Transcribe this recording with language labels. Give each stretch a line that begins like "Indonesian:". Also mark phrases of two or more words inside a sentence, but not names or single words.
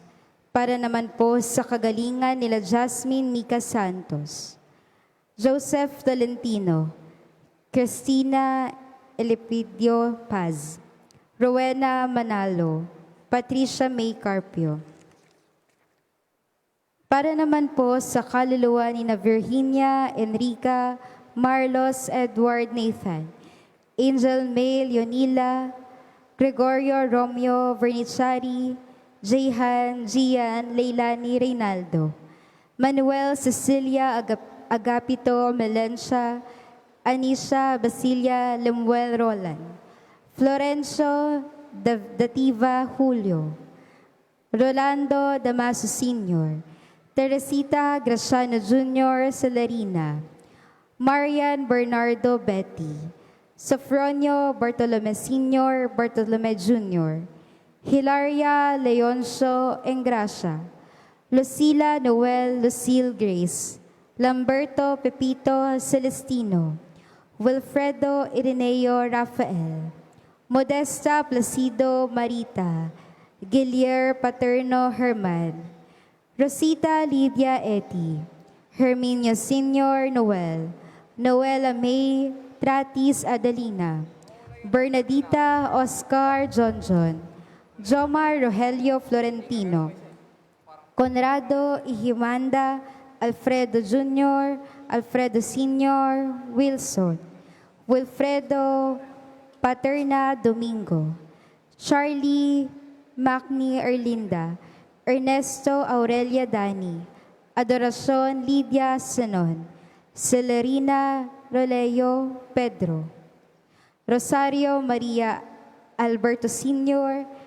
Filipino: Para naman po sa kagalingan nila Jasmine Mika Santos, Joseph Tolentino, Cristina Elipidio Paz, Rowena Manalo, Patricia May Carpio. Para naman po sa kaluluwa ni na Virginia, Enrica, Marlos, Edward Nathan, Angel May Leonila, Gregorio Romeo Verniciari, Jehan Gian Leilani Reynaldo, Manuel Cecilia Agapito Melencia, Anisha Basilia Lemuel Roland, Florencio Dativa Julio, Rolando Damaso Sr., Teresita Graciano Jr. Celerina, Marian Bernardo Betty, Sofronio Bartolome Sr., Bartolome Jr., Hilaria Leoncio Engracia, Lucila Noel Lucille Grace, Lamberto Pepito Celestino, Wilfredo Ireneo Rafael, Modesta Placido Marita, Gilier Paterno Herman, Rosita Lydia Eti, Herminio Sr. Noel, Noela May Tratis Adelina, Bernadita Oscar Jonjon, Jomar Rogelio Florentino, Conrado Ihimanda, Alfredo Jr., Alfredo Sr., Wilson, Wilfredo Paterna Domingo, Charlie Macni Erlinda, Ernesto Aurelia Dani, Adoracion Lydia Senon, Celerina Roleo Pedro, Rosario Maria Alberto Sr.,